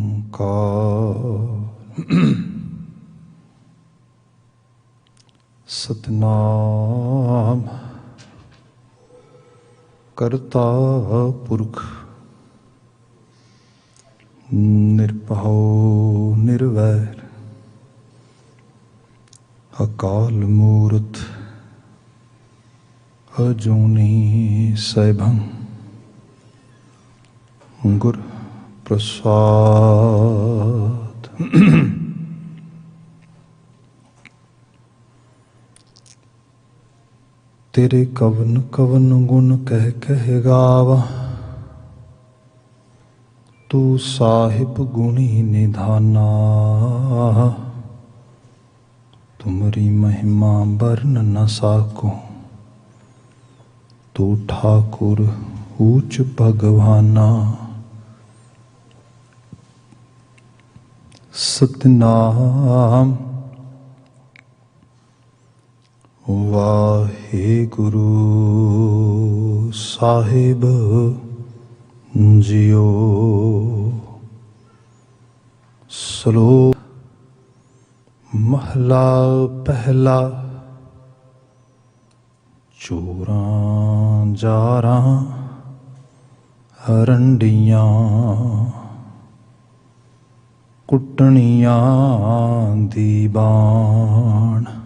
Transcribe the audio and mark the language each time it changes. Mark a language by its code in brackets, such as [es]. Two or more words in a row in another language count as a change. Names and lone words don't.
[pa] ਸਤਿਨਾਮੁ ਕਰਤਾ ਪੁਰਖੁ ਨਿਰਭਉ ਨਿਰਵੈਰੁ ਅਕਾਲ ਮੂਰਤਿ ਅਜੂਨੀ ਸੈਭੰ ਗੁਰ ਪ੍ਰਸਾਦਿ। ਤੇਰੇ ਕਵਨ ਕਵਨ ਗੁਣ ਕਹਿ ਕਹਿ ਗਾਵਾ, ਤੂ ਸਾਹਿਬ ਗੁਣੀ ਨਿਧਾਨਾ। ਤੁਮਰੀ ਮਹਿਮਾ ਬਰਨਿ ਨ ਸਾਕਉ, ਤੂ ਠਾਕੁਰ ਊਚ ਭਗਵਾਨਾ। ਸਤਿਨਾਮੁ ਵਾਹਿਗੁਰੂ ਸਾਹਿਬ ਜੀਓ। ਸਲੋਕ ਮਹਲਾ ਪਹਿਲਾ। ਚੋਰਾਂ ਜਾਰਾਂ ਰੰਡੀਆਂ ਕੁਟਣੀਆਂ ਦੀ ਬਾਣ।